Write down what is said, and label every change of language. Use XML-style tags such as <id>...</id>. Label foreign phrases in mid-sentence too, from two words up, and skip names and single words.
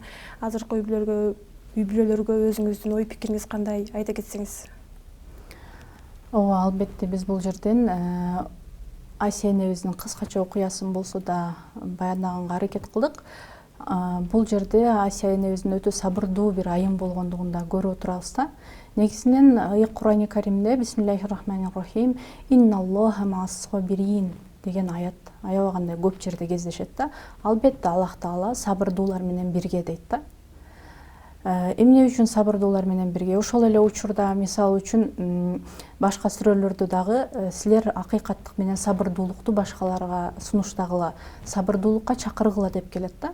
<ky>Азыркы үй бүлөлөргө өзүңүздүн ой пикириңиз кандай, айта кетсеңиз? Ооба, албетте биз бул жерден Асия энебиздин кыскача окуясын болсо да баяндаганга аракет кылдык. Бул жерде Асия энебиздин өтө сабырдуу бир айым болгондугун да көрүп отурабыз да. Негизинен Кур'ани Каримде</ky> <ar>بسم الله الرحمن الرحيم «إن الله مع الصابرين»</ar> <ky>деген аят аябагандай көп жерде кездешет да. Албетте Аллах Таала сабырдуулар менен бирге дейт да. Эмне үчүн сабырдуулар менен бирге? Ошол эле учурда, мисалы үчүн, башка сүрөлөрдө дагы силер акыйкаттык менен сабырдуулукту башкаларга сунуштагыла, сабырдуулукка чакыргыла деп келет да.</ky>